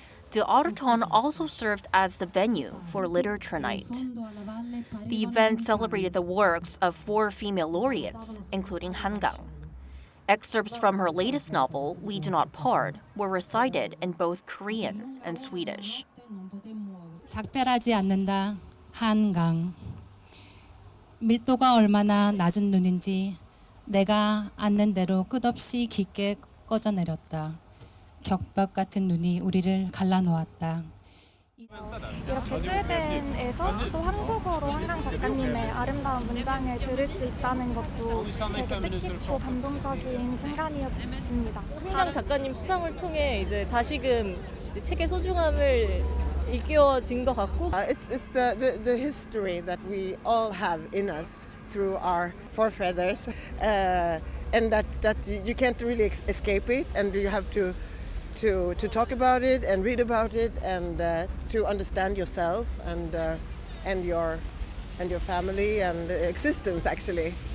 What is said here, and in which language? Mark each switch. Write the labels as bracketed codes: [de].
[en] De Auditon also served as the venue for Literature Night. The event celebrated the works of 4 female laureates, including Kang. Excerpts from her latest novel, We Do Not Part, were recited in both Korean and Swedish. [ko] 작별하지 않는다, 한강. 밀도가 얼마나 낮은 눈인지 내가 앉는 대로 끝없이 깊게 꺼져내렸다. 격벽 같은 눈이 우리를 갈라놓았다. 이렇게 스웨덴에서 또 한국어로 한강 작가님의 아름다운 문장을 들을 수 있다는 것도 되게 뜻깊고 감동적인 순간이었습니다. 한강 작가님 수상을 통해 이제 다시금 이제 책의 소중함을 일깨워진 것 같고. [en] It's the history that we all have in us through our forefathers, and that you can't really escape it, and you have to talk about it and read about it and to understand yourself and your family and existence actually.